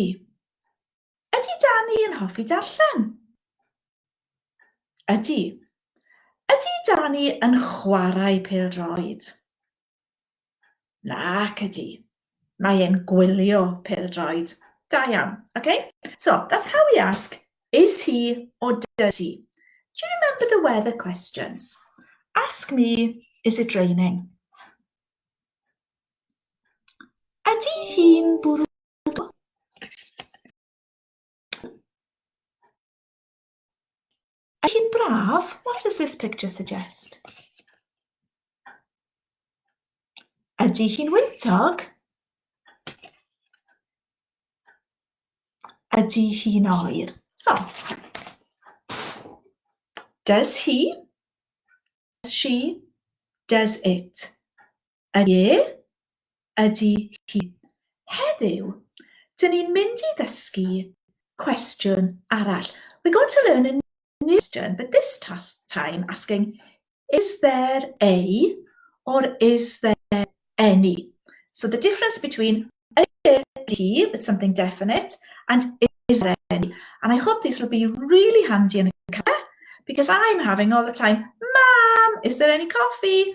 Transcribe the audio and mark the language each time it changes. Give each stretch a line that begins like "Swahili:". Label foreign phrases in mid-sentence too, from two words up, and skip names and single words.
Welsh: Ydy Danny yn hoffi darllen? Ydy. Ydy Danny yn chwarae pêl-droed? Nac ydy. Mae e'n gwylio pêl-droed. Da iawn,
English: okay? So, that's how we ask, is he or does he? Do you remember the weather questions? Ask me, is it raining?
Welsh: Ydy hi'n bwrw? Ydy hi'n braf?
English: What does this picture suggest?
Welsh: Ydy hi'n wyntog? Ydy hi'n oer?
English: So, does he, does she, does it?
Welsh: Ydy, ydy hi. Heddiw, dyn ni'n mynd I ddysgu cwestiwn arall.
English: We're going to learn a new question, but this time asking, is there a or is there any? So the difference between he, with something definite, and is there any? And I hope these will be really handy in a car, because I'm having all the time, Mom, is there any coffee?